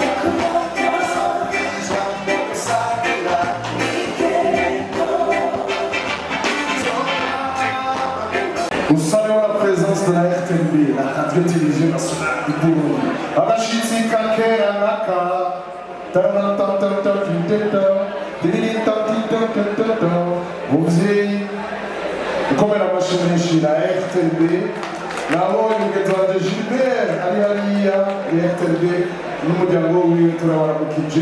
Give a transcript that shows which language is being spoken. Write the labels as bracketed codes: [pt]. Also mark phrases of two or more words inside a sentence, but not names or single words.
[fr] Vous saluons la présence de la RTB, la radio-télévision nationale du Burundi. [rn] Abashitsi kakera naka, muvyeyi ukomera amashyi menshi la RTB, nabonye mugenzi wanje Gilbert ari hariya RTB n'umuryango wiwe turabaramukije.